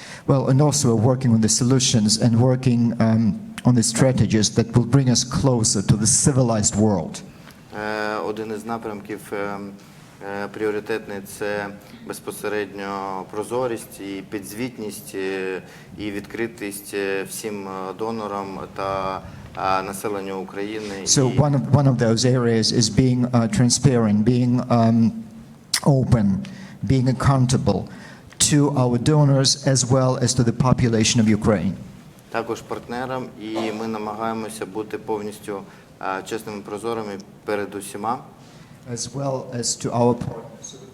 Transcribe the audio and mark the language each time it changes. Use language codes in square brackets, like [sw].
[en] Well, and also we're working on the solutions and working on the strategies that will bring us closer to the civilized world. [uk] Один із напрямків пріоритетний – це безпосередньо прозорість і підзвітність і відкритість всім донорам та населенню України. [en] So one of those areas is being transparent, being open, being accountable to our donors as well as to the population of Ukraine. [uk] Також партнерам, і ми намагаємося бути повністю чесними, прозорими перед усіма. [en] As well as to our partners.